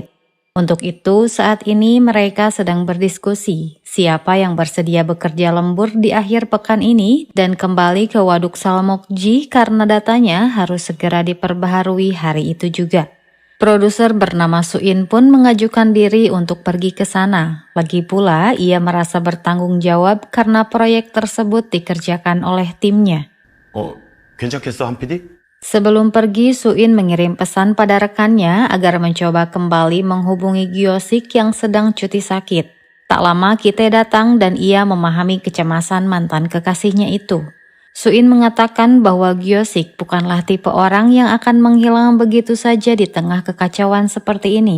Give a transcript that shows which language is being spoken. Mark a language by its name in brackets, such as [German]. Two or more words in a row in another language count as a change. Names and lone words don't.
[Indonesian] Untuk itu, saat ini mereka sedang berdiskusi siapa yang bersedia bekerja lembur di akhir pekan ini dan kembali ke Waduk Salmokci karena datanya harus segera diperbaharui hari itu juga. Produser bernama Suin pun mengajukan diri untuk pergi ke sana. Lagi pula, ia merasa bertanggung jawab karena proyek tersebut dikerjakan oleh timnya. [Korean] 괜찮겠어, 한 PD? [Indonesian] Sebelum pergi, Suin mengirim pesan pada rekannya agar mencoba kembali menghubungi Gyosik yang sedang cuti sakit. Tak lama Kite datang dan ia memahami kecemasan mantan kekasihnya itu. Suin mengatakan bahwa Gyosik bukanlah tipe orang yang akan menghilang begitu saja di tengah kekacauan seperti ini.